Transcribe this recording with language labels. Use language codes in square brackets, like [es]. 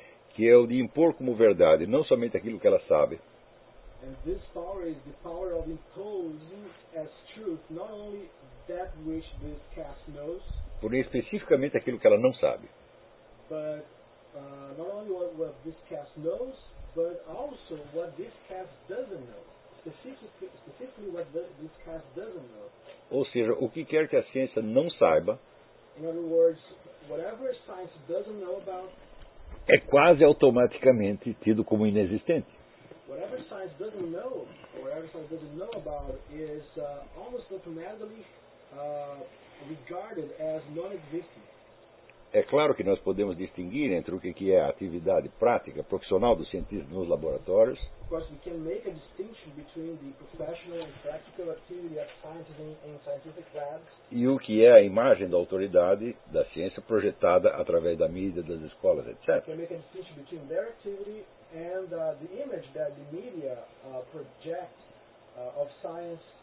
[pt] que é o de impor como verdade não somente aquilo que ela sabe. [en] And this power is the power of imposing as truth not only that which this caste knows, [pt] porém especificamente aquilo que ela não sabe. [en] But not only what this caste knows, but also what this caste doesn't know. Specifically what this caste doesn't know. [pt] Ou seja, o que quer que a ciência não saiba. [en] In other words, whatever science doesn't know about, [pt] é quase automaticamente tido como inexistente. [en] Whatever science doesn't know, whatever science doesn't know about, is almost automatically regarded as non-existent. [pt] É claro que nós podemos distinguir entre o que é a atividade prática profissional do cientista nos laboratórios. [en] Of course, we can make a distinction between the professional and practical activity of scientists in scientific labs. [pt] E o que é a imagem da autoridade da ciência projetada através da mídia, das escolas, etc. [en] We can make a distinction between their activity and the image that the media projects of science.